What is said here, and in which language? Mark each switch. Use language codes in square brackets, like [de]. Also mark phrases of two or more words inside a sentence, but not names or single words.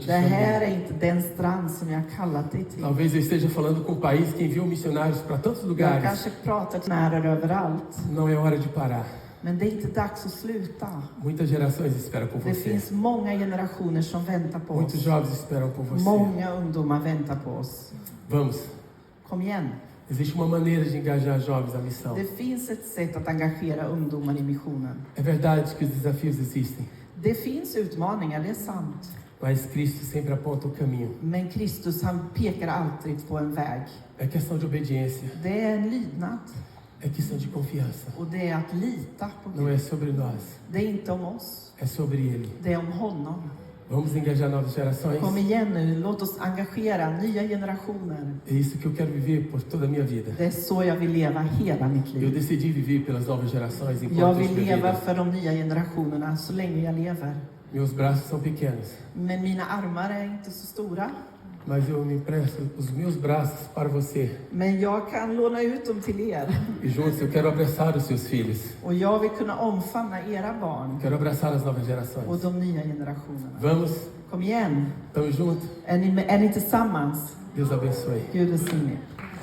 [sv] Det här [pt] chamei. [sv] är inte den strand som jag kallat dig till. [pt] Talvez eu esteja falando com um país que enviou missionários para tantos [sv] Jag [pt] lugares. [sv] kanske pratar till nära överallt. [pt] Não é hora de parar. [sv] Men det är inte dags att sluta. [pt] Muitas gerações esperam por [sv] Det [pt] você. [sv] finns många generationer som väntar på [pt] Muitos [sv] oss. [pt] jovens esperam por você. [sv] Många ungdomar väntar på oss. [pt] Vamos. [sv] Kom igen. [pt] Existe uma maneira de engajar jovens à missão. [sv] Det finns ett sätt att engagera ungdomar i missionen. [pt] É verdade que os desafios existem, [sv] Det finns utmaningar, det är sant. [pt] mas Cristo sempre aponta o caminho. [sv] Men Kristus, han pekar alltid på en väg. [pt] É questão de obediência, [sv] Det är en lydnad. [pt] é questão de confiança. [sv] Och det är att lita på [pt] Não [sv] Gud. [pt] é sobre nós, [sv] Det är inte om oss. [pt] é sobre Ele. [sv] Det är om honom. [pt] Vamos engajar novas gerações. [sv] Kom igen nu, låt oss engagera nya generationer. [pt] É isso que eu quero viver por toda a minha vida. [sv] Det är så jag vill leva hela mitt [pt] Eu [sv] liv. [pt] decidi viver pelas novas gerações [sv] Jag [pt] enquanto [sv] vill [pt] estiver [sv] leva [pt] vida. [sv] för de nya generationerna så länge jag lever. [pt] Meus braços são pequenos, [sv] Men mina armar är inte så stora. [pt] mas eu me empresto os meus braços para você. [sv] Men jag kan låna ut dem till er. [pt] E juntos eu quero abraçar os seus filhos. [sv] Och jag vill kunna omfamna era barn [pt] Quero abraçar as novas [sv] och [pt] gerações. [sv] de nya generationerna. [pt] Vamos, [sv] Kom igen. [pt] estamos juntos. [sv] Är ni tillsammans? [pt] Deus abençoe. [sv] Gud välsigne er.